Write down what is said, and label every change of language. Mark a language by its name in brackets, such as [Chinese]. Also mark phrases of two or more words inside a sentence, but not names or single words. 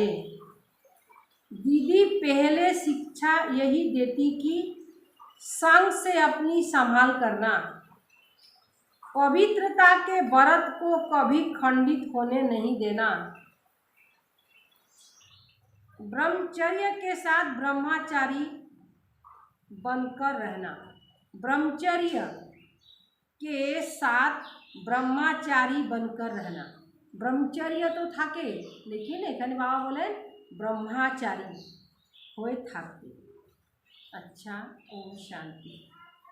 [Hindi] दीदी पहले शिक्षा यही देती कि संग से अपनी संभाल करना, पवित्रता के व्रत को कभी खंडित होने नहीं देना, ब्रह्मचर्य के साथ ब्रह्मचारी बनकर रहना। ब्रह्मचर्य के साथ ब्रह्मचारी बनकर रहना। [Bangla] ব্রহ্মচর্য তো থাকে লেকিন এখানে বাবা বলে ব্রহ্মচারী হয়ে থাকতে। [Hindi] अच्छा, ओम शांति।